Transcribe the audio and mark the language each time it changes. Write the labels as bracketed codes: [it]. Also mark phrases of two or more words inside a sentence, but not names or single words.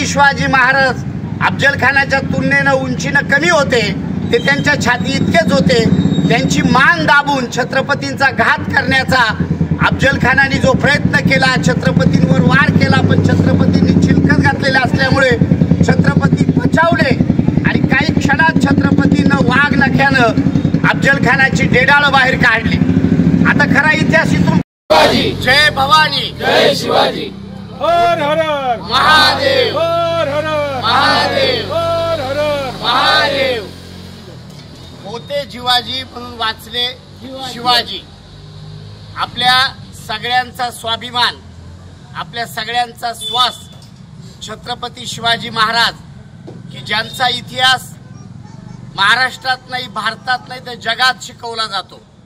[mr] शिवाजी महाराज अफजल खानाच्या तुलनेनं उंचीनं कमी होते, ते त्यांच्या छाती इतकेच होते, त्यांची मान दाबून छत्रपतींचा घात करण्याचा अफजल खानाने जो प्रयत्न केला, छत्रपतींवर वार केला, पण छत्रपतींनी चिलखत घातलेले असल्यामुळे छत्रपती बचावले आणि काही क्षणात छत्रपतींना वाघ नख्यानं अफजल खानाची डेडाळं बाहेर काढली। आता खरा इतिहास इथून जय भवानी, जय शिवाजी, हर हर महादेव, हर हर महादेव, हर हर महादेव। होते जिवाजी म्हणून वाचले शिवाजी। आपल्या सगळ्यांचा स्वाभिमान, आपल्या सगळ्यांचा श्वास छत्रपती शिवाजी महाराज, की ज्यांचा इतिहास महाराष्ट्रात नाही, भारतात नाही तर जगात शिकवला जातो।